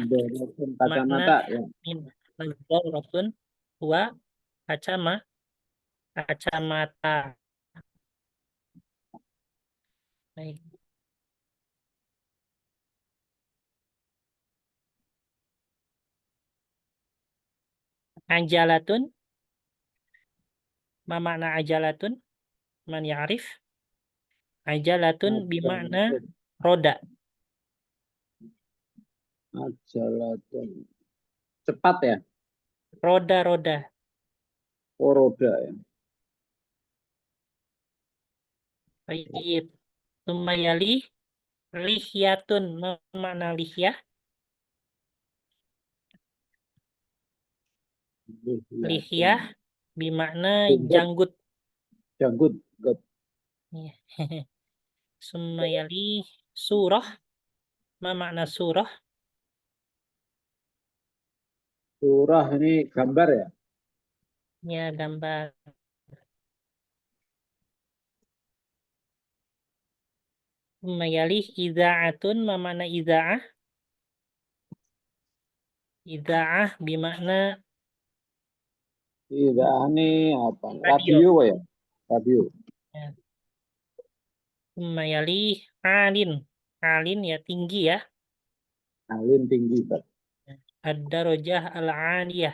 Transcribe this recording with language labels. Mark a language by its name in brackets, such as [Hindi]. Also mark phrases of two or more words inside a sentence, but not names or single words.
[Indonesian] kacamata ya. [Arabic] نظارةٌ هو kacamata. [Indonesian] Baik. [Arabic] عجلةٌ، ما معنى عجلةٌ? من يعرف؟ عجلةٌ بمعنى roda. Ajalatun. [Indonesian] Cepat ya? Roda-roda. Oh, roda ya. Baik. [Arabic] ثم يلي لحيةٌ. [Indonesian] Mana lihyah? Lihyah bermakna Janggut. janggut. Janggut. Janggut. [Arabic] Iya. ثم يلي صورة. ما معنى صورة? [Indonesian] Surah ini gambar ya. Ya, gambar. [Arabic] ثم يلي إذاعةٌ. ما معنى إذاعة؟ إذاعة bermakna [Indonesian] Tidak, ini apa? radio. Radio ya. Radio. [Arabic] Ya. ثم يلي عالٍ. [Indonesian] Alin ya tinggi ya. Alin tinggi, Pak. [Arabic] الدرجة العالية.